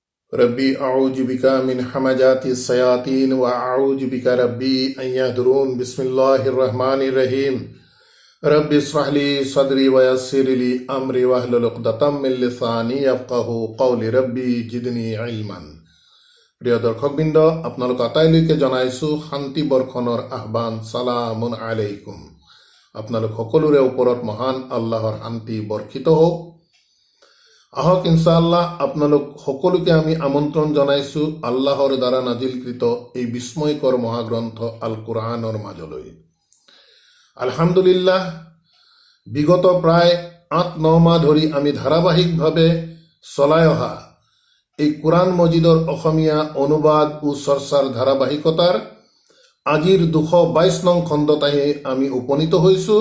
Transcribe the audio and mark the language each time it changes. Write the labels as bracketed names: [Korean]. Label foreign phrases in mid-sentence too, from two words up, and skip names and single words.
[Arabic] رب أعوذ بك من همزات الشياطين وأعوذ بك رب أن يحضرون بسم الله الرحمن الرحيم رب اشرح لي صدري ويسر لي أمري واحلل عقدة من لساني يفقهوا قولي رب زدني علما. [Assamese] প্ৰিয় দৰ্শকবৃন্দ, আপোনালোক আটাইলৈকে জনাইছোঁ শান্তি বৰ্ষণৰ আহ্বান। [Arabic] سلام عليكم. [Assamese] আপোনালোক সকলোৰে ওপৰত মহান আল্লাহৰ শান্তি বৰ্ষিত হওক। আহক ইনশাআল্লাহ আপোনালোক সকলোকে আমি আমন্ত্ৰণ জনাইছোঁ আল্লাহৰ দ্বাৰা নাজিলকৃত এই বিস্ময়কৰ মহাগ্ৰন্থ আল কুৰআনৰ মাজলৈ। আলহামদুলিল্লাহ, বিগত প্ৰায় ৮-৯ মাহ ধৰি আমি ধাৰাবাহিকভাৱে চলাই অহা এই কোরআন মজিদৰ অসমীয়া অনুবাদ ও চৰ্চাৰ ধাৰাবাহিকতাৰ আজিৰ ২২২ নং খণ্ডত আহি আমি উপনীত হৈছোঁ।